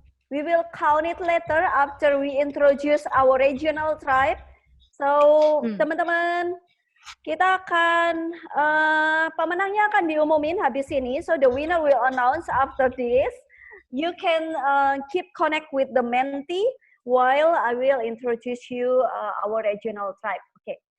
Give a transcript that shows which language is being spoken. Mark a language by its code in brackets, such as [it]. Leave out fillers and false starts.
[en] We will count it later after we introduce our regional tribe. [id] So, teman-teman, kita akan pemenangnya akan diumumin habis ini. [en] So the winner will announce after this. You can keep connect with the Menti while I will introduce you our regional tribe. Okay.